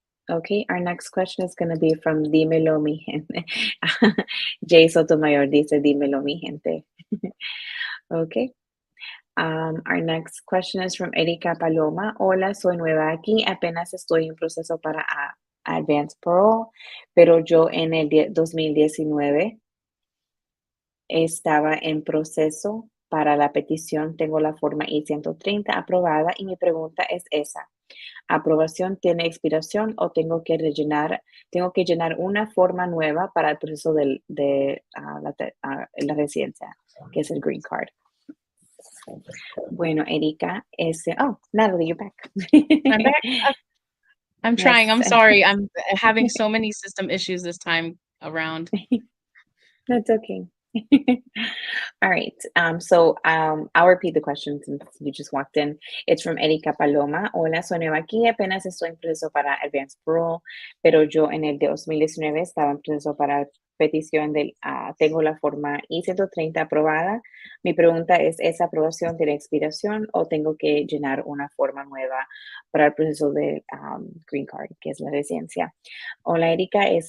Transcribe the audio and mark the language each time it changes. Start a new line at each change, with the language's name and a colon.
English: Okay, our next question is going to be from Dímelo mi gente.
Spanish: Jay Sotomayor dice Dímelo mi gente. Okay.
English: Our next question is from Erika Paloma.
Spanish: Hola, soy nueva aquí. Apenas estoy en proceso para Advanced Parole, pero yo en el 2019 estaba en proceso para la petición. Tengo la forma I-130 aprobada y mi pregunta es esa. ¿Aprobación tiene expiración o tengo que llenar una forma nueva para el proceso de la residencia, que es el green card?
English: Bueno, Erika, Natalie, you're back. I'm back. I'm Yes. trying. I'm sorry. I'm having so many system issues this time around. That's okay. All right. I'll repeat the question since you just walked in. It's from
Spanish: Erika Paloma. Hola, soy nueva aquí. Apenas estoy en proceso para Advanced Parole, pero yo en el de 2019 estaba en proceso para petición tengo la forma I130 aprobada. Mi pregunta es, ¿esa aprobación tiene expiración o tengo que llenar una forma nueva para el proceso de Green Card, que es la residencia? Hola, Erika.